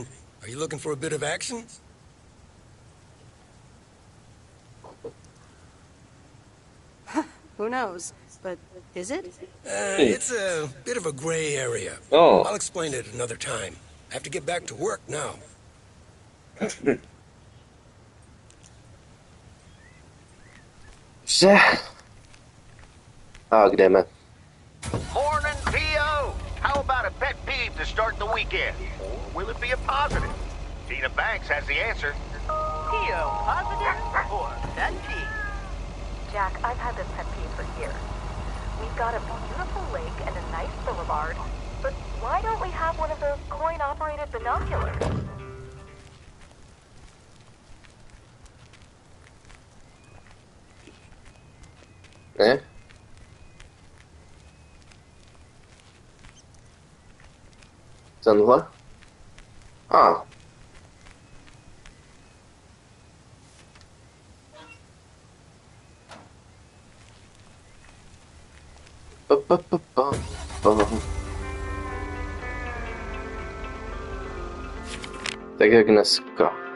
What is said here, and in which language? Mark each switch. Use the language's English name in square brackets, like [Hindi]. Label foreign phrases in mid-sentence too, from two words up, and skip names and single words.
[English] Are you looking for a bit of action? Who knows? But is it? It's a bit of a gray area. Oh. I'll explain it another time. I have to get back to work now. [Czech] Že A kde jdeme? [English] Morning, P.O. How about a pet peeve to start the weekend? Or will it be a positive? Tina Banks has the answer. P.O. positive or pet peeve? Jack, I've had this pet peeve for years. We've got a beautiful lake and a nice boulevard, but why don't we have one of those coin-operated binoculars? [Czech] Ne? Tenhle? A. Tak jak dneska.